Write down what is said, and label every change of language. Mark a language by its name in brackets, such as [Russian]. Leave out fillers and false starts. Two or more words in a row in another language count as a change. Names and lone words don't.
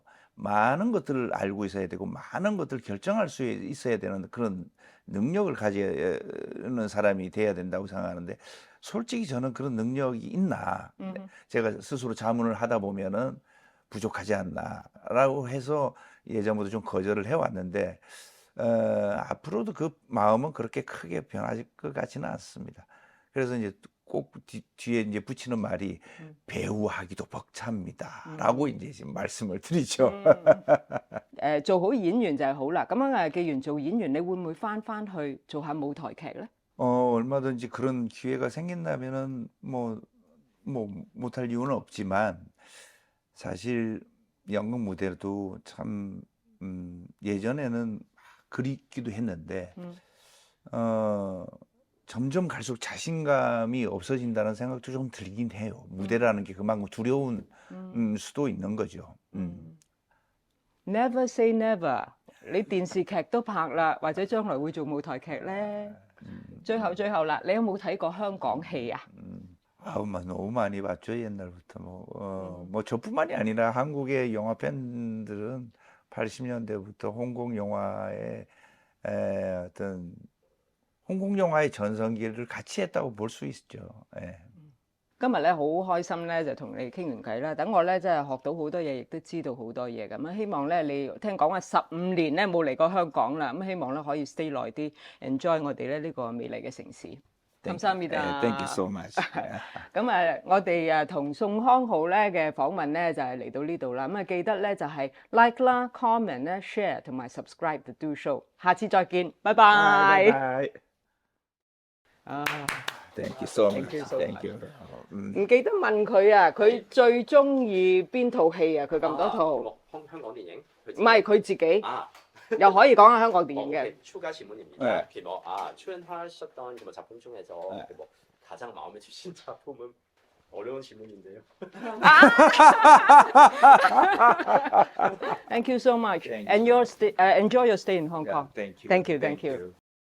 [Korean] 많은 것들을 알고 있어야 되고 많은 것들을 결정할 수 있어야 되는 그런 능력을 가지는 사람이 돼야 된다고 생각하는데 솔직히 저는 그런 능력이 있나 제가 스스로 자문을 하다 보면은 부족하지 않나라고 해서 예전부터 좀 거절을 해왔는데 앞으로도 그 마음은 그렇게 크게 변할 것 같지는 않습니다. 그래서 이제 꼭 뒤에 이제 붙이는 말이 배우하기도 벅찹니다라고 이제 지금 말씀을 드리죠. [Cantonese] 做好演員就係好啦。咁樣既然做演員，你會唔會翻去做下舞台劇咧？ [Korean] 얼마든지 그런 기회가 생긴다면은 뭐 못할 이유는 없지만 사실 연극 무대도 참 예전에는 그립기도 했는데 점점 갈수록 자신감이 없어진다는 생각도 좀 들긴 해요. 무대라는 게 그만큼 두려운 수도 있는 거죠. [English] Never say never。 [Cantonese] 你電視劇都拍啦，或者將來會做舞台劇咧。最後啦，你有冇睇過香港戲啊？ [Korean] 너무 많이 봤죠, 옛날부터. 뭐 저뿐만이 아니라 한국의 영화 팬들은 80년대부터 홍콩 영화의 어떤 홍콩 영화의 전성기를 같이 했다고 볼 수 있죠. 예. [Cantonese] 今日咧好開心咧，就同你傾完偈啦。等我咧真係學到好多嘢，亦都知道好多嘢咁樣。希望咧你聽講話15年咧冇嚟過香港啦，咁希望咧可以 stay 耐啲，enjoy 我哋咧呢個美麗嘅城市。 [Korean] 감사합니다. [English] Thank you so much. [Cantonese] 咁我哋同宋康昊咧嘅訪問咧就係嚟到呢度啦。咁記得咧就係 like 啦、comment 咧、share 同埋 [English] subscribe to Do Show。 [Cantonese] 下次再見，拜拜。 [English] Bye. Thank you so much. Thank you. [Cantonese] 唔記得問佢啊，佢最中意邊套戲啊？佢咁多套，香港電影，唔係佢自己，啊，又可以講下香港電影嘅。 [Korean] 추가 질문입니다. 네. 출연하셨던 그 작품 중에서 뭐 가장 마음에 드신 작품은 어려운 질문인데요. [English] Thank you so much. Thank And enjoy your stay in Hong Yeah, Kong. thank you. Thank you.